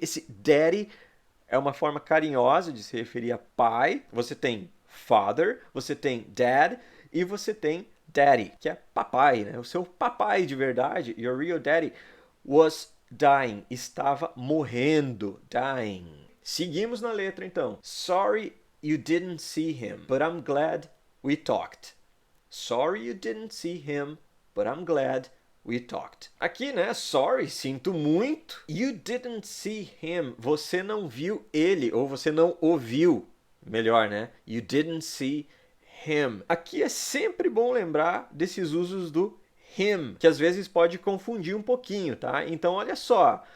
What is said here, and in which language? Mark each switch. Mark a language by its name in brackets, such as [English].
[Portuguese] Esse daddy é uma forma carinhosa de se referir a pai. Você tem father, você tem dad e você tem daddy, que é papai, né? O seu papai de verdade, [English] your real daddy, was dying, [Portuguese] estava morrendo, dying. Seguimos na letra então. [English] Sorry you didn't see him, but I'm glad we talked. Sorry you didn't see him, but I'm glad we talked. [Portuguese] Aqui, né? Sorry, sinto muito. [English] You didn't see him. [Portuguese] Você não viu ele, ou você não ouviu. Melhor, né? [English] You didn't see him. [Portuguese] Aqui é sempre bom lembrar desses usos do him, que às vezes pode confundir um pouquinho, tá? Então, olha só.